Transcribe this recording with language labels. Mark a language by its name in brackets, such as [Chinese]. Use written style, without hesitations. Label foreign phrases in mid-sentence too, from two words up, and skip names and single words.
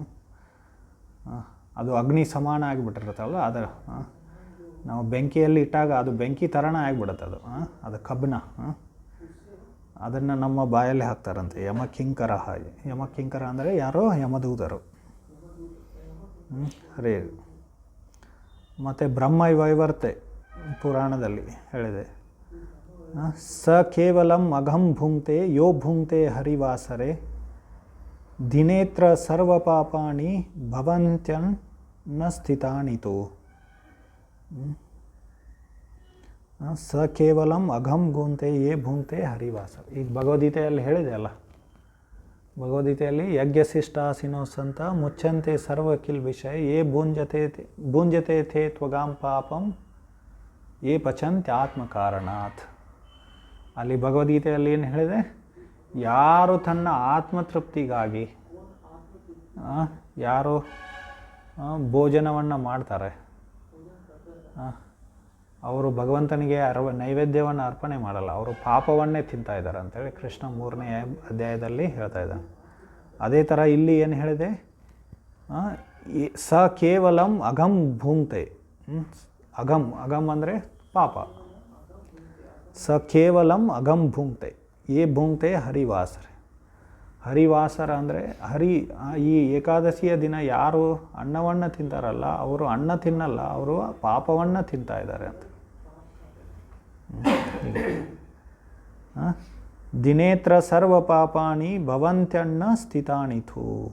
[Kannada] ಅದು ಅಗ್ನಿ ಸಮಾನ ಆಗಿಬಿಟ್ಟಿರುತ್ತಲ್ಲ, ಅದರ ನಾವು ಬೆಂಕಿಯಲ್ಲಿ ಇಟ್ಟಾಗ ಅದು ಬೆಂಕಿ ಥರನೇ ಆಗಿಬಿಡುತ್ತೆ ಅದು, ಅದು ಕಬ್ಬಿಣ, ಅದನ್ನು ನಮ್ಮ ಬಾಯಲ್ಲಿ ಹಾಕ್ತಾರಂತೆ. ಯಮಕಿಂಕರ, ಯಮಕಿಂಕರ ಅಂದರೆ ಯಾರೋ ಯಮದೂತರು. ಹರೇ. ಮತ್ತು ಬ್ರಹ್ಮವೈವರ್ತೆ ಪುರಾಣದಲ್ಲಿ ಹೇಳಿದೆ, [Sanskrit] ಸ ಕೇವಲಂ ಅಘಂ ಭುಂಕ್ತೆ ಯೋ ಭುಂಕ್ತೆ ಹರಿವಾಸರೆ ದಿನೇತ್ರ ಸರ್ವ ಪಾಪಾಣಿ ಭವಂತ್ಯನ್ ನ ಸ್ಥಿತಾನಿತು. ಸ ಕೇವಲಂ ಅಘಂ ಭುಂಕ್ತೆ ಯೇ ಭುಂಕ್ತೆ ಹರಿವಾಸರೆ. [Kannada] ಈಗ ಭಗವದ್ಗೀತೆಯಲ್ಲಿ ಹೇಳಿದೆ ಅಲ್ಲ, ಭಗವದ್ಗೀತೆಯಲ್ಲಿ [Sanskrit] ಯಜ್ಞಶಿಷ್ಟಾಸಿನೋ ಸಂತ ಮುಚ್ಚಂತೆ ಸರ್ವ ಕಿಲ್ ವಿಷಯ ಯೇ ಭುಂಜತೆ ಥೇ ತ್ವಗಾಂ ಪಾಪಂ ಯೇ ಪಚಂತ್ಯ ಆತ್ಮಕಾರಣಾತ್. [Kannada] ಅಲ್ಲಿ ಭಗವದ್ಗೀತೆಯಲ್ಲಿ ಏನು ಹೇಳಿದೆ, ಯಾರು ತನ್ನ ಆತ್ಮತೃಪ್ತಿಗಾಗಿ ಯಾರು ಭೋಜನವನ್ನು ಮಾಡ್ತಾರೆ, ಅವರು ಭಗವಂತನಿಗೆ ನೈವೇದ್ಯವನ್ನು ಅರ್ಪಣೆ ಮಾಡಲ್ಲ, ಅವರು ಪಾಪವನ್ನೇ ತಿಂತಾ ಇದ್ದಾರೆ ಅಂತೇಳಿ ಕೃಷ್ಣ 3ನೇ ಅಧ್ಯಾಯದಲ್ಲಿ ಹೇಳ್ತಾ ಇದ್ದಾನೆ. ಅದೇ ಥರ ಇಲ್ಲಿ ಏನು ಹೇಳಿದೆ, [Sanskrit] ಸ ಕೇವಲಂ ಅಘಂ ಭುಂಕ್ತೆ, [Kannada] ಅಘಂ ಅಂದರೆ ಪಾಪ, [Sanskrit] ಸ ಕೇವಲಂ ಅಘಂ ಭುಂಕ್ತೆ ಯೇ ಭುಂಕ್ತೆ ಹರಿವಾಸರೆ. [Kannada] ಹರಿವಾಸರ ಅಂದರೆ ಈ ಏಕಾದಶಿಯ ದಿನ ಯಾರು ಅನ್ನವನ್ನು ತಿಂತಾರಲ್ಲ ಅವರು ಅನ್ನ ತಿನ್ನಲ್ಲ, ಅವರು ಪಾಪವನ್ನು ತಿಂತಾ ಇದ್ದಾರೆ ಅಂತ. [Sanskrit] ದಿನೇತ್ರ ಸರ್ವ ಪಾಪಾಣಿ ಭವಂತ್ಯನ್ನ ಸ್ಥಿತಾನಿಥು.